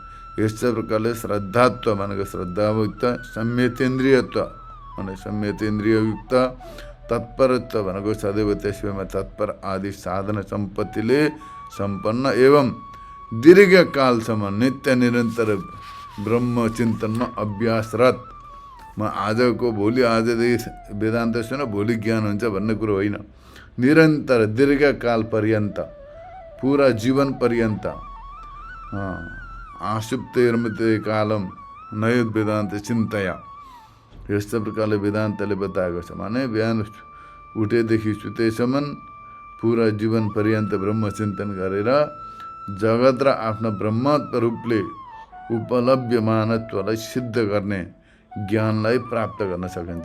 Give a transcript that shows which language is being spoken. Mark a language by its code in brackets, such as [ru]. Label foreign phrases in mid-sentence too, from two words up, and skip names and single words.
[ne] यस्तै प्रकारले श्रद्धात्व भनेको श्रद्धायुक्त, संयतेन्द्रियत्व भने संयतेन्द्रिययुक्त, तत्परत्व भनेको सदैव त्यसैमा तत्पर आदि साधना सम्पत्तिले सम्पन्न एवं दीर्घकालसम्म नित्य निरन्तर ब्रह्म चिन्तनमा अभ्यासरत। म आजको भोलि आजदेखि वेदान्त सुन भोलि ज्ञान हुन्छ भन्ने कुरो होइन। निरन्तर दीर्घकाल पर्यन्त, पुरा जीवन पर्यन्त [sa] आसुप्तेर्मते कालम नय वेदान्त चिन्तया, [ne] यस्तो प्रकारले वेदान्तले बताएको छ। माने बिहान उठेदेखि सुतेसम्म पुरा जीवन पर्यन्त ब्रह्म चिन्तन गरेर जगत र आफ्नो ब्रह्मत्व रूपले उपलब्ध मानत्वलाई सिद्ध गर्ने ज्ञानलाई प्राप्त गर्न सकिन्छ।